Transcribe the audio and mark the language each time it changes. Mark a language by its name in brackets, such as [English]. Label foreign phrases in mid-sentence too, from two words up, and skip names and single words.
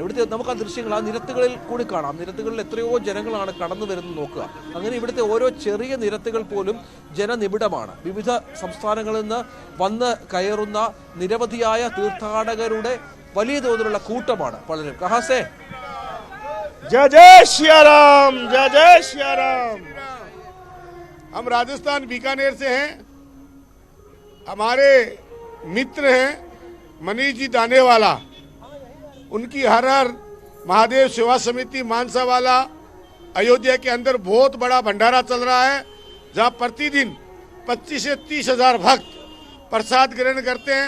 [Malayalam] ഇവിടുത്തെ നമുക്ക് ആ ദൃശ്യങ്ങൾ ആ നിരത്തുകളിൽ കൂടി കാണാം. നിരത്തുകളിൽ എത്രയോ ജനങ്ങളാണ് കടന്നു വരുന്നത് നോക്കുക. അങ്ങനെ ഇവിടുത്തെ ഓരോ ചെറിയ നിരത്തുകൾ പോലും ജനനിബിഡമാണ്. വിവിധ സംസ്ഥാനങ്ങളിൽ നിന്ന് വന്ന് കയറുന്ന നിരവധിയായ തീർത്ഥാടകരുടെ വലിയ തോതിലുള്ള കൂട്ടമാണ് പലരും. [Hindi] कहां से जय जय श्री राम, जय जय श्री राम। हम राजस्थान बीकानेर से हैं। हमारे मित्र हैं मनीष जी दानेवाला, उनकी हर महादेव सेवा समिति मानसावाला अयोध्या के अंदर बहुत बड़ा भंडारा चल रहा है, जहां प्रतिदिन 25 से 30 हजार भक्त प्रसाद ग्रहण करते हैं।